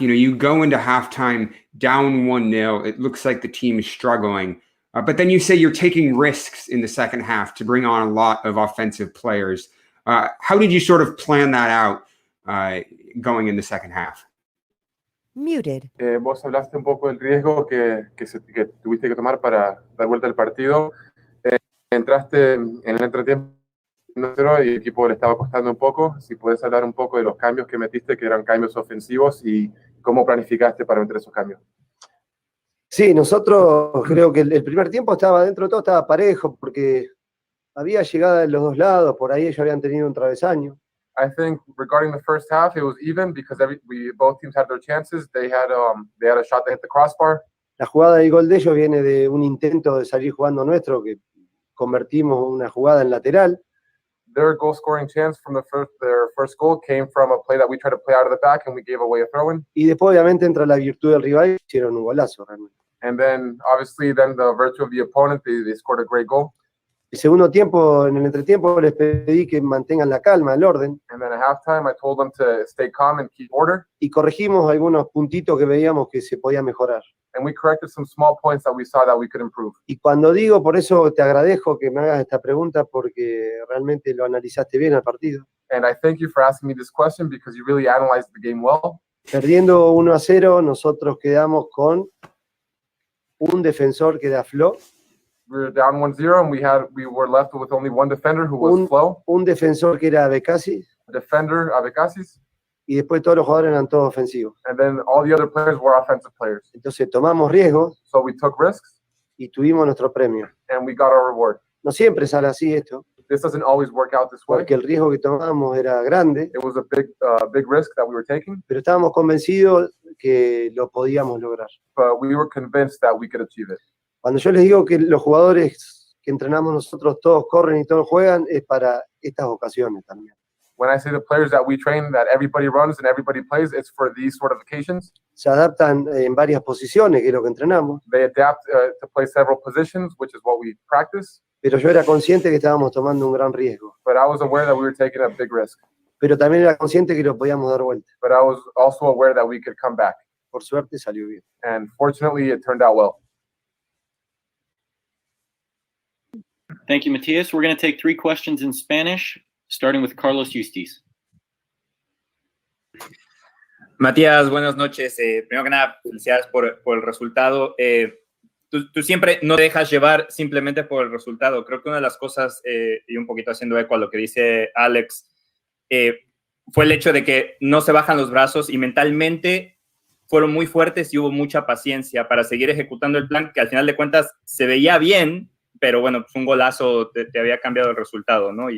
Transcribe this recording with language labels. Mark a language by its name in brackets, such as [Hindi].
[English] You know, you go into halftime down 1-0. It looks like the team is struggling. But then you say you're taking risks in the second half to bring on a lot of offensive players. How did you sort of plan that out going in the second half? Muted. [Spanish] Vos hablaste un poco del riesgo que tuviste que tomar para dar vuelta al partido. Entraste en el entretiempo y el equipo le estaba costando un poco. Si puedes hablar un poco de los cambios que metiste, que eran cambios ofensivos, y cómo planificaste para meter esos cambios. Sí, nosotros creo que el primer tiempo estaba dentro de todo, estaba parejo, porque había llegada de los dos lados, por ahí ellos habían tenido un travesaño. [English] I think regarding the first half, it was even because both teams had their chances. They had a shot that hit the crossbar. [Spanish] La jugada del gol de ellos viene de un intento de salir jugando nuestro, que convertimos una jugada en lateral. [English] Their goal-scoring chance from their first goal came from a play that we tried to play out of the back and we gave away a throw-in. [Spanish] Y después obviamente entra la virtud del rival y hicieron un golazo realmente. [English] And then obviously the virtue of the opponent, they scored a great goal. [Spanish] El segundo tiempo, en el entretiempo, les pedí que mantengan la calma, el orden, [English] And then at halftime, I told them to stay calm and keep order. [Spanish] y corregimos algunos puntitos que veíamos que se podía mejorar. [English] And we corrected some small points that we saw that we could improve. [Spanish] Y cuando digo, por eso te agradezco que me hagas esta pregunta, porque realmente lo analizaste bien al partido. [English] And I thank you for asking me this question because you really analyzed the game well. [Spanish] Perdiendo 1-0, nosotros quedamos con un defensor que era Flo, [English] We were down 1-0 and we were left with only one defender who was Flo, [Spanish] un defensor que era Becasi, [English] a defender Abekasis, [Spanish] y después todos los jugadores eran todos ofensivos. [English] and then all the other players were offensive players. [Spanish] Entonces tomamos riesgos [English] So we took risks [Spanish] y tuvimos nuestro premio. [English] and we got our reward. [Spanish] No siempre sale así esto, [English] This doesn't always work out this way. [Spanish] porque el riesgo que tomamos era grande, [English] It was a big risk that we were taking, [Spanish] pero estábamos convencidos que lo podíamos lograr. [English] but we were convinced that we could achieve it. [Spanish] Cuando yo les digo que los jugadores que entrenamos nosotros todos corren y todos juegan, es para estas ocasiones también. [English] When I say the players that we train, that everybody runs and everybody plays, it's for these sort of occasions. [Spanish] Se adaptan en varias posiciones, que es lo que entrenamos, [English] They adapt to play several positions, which is what we practice. [Spanish] pero yo era consciente que estábamos tomando un gran riesgo. [English] But I was aware that we were taking a big risk. [Spanish] Pero también era consciente que lo podíamos dar vuelta. [English] But I was also aware that we could come back. [Spanish] Por suerte salió bien. [English] And fortunately, it turned out well. Thank you, Matias. We're going to take 3 questions in Spanish, starting with Carlos Justiz. [Spanish] Matías, buenas noches. Primero que nada, felicidades por el resultado. Tú siempre no te dejas llevar simplemente por el resultado. Creo que una de las cosas, y un poquito haciendo eco a lo que dice Alex, fue el hecho de que no se bajan los brazos y mentalmente fueron muy fuertes y hubo mucha paciencia para seguir ejecutando el plan que al final de cuentas se veía bien, pero bueno, pues un golazo te había cambiado el resultado, ¿no?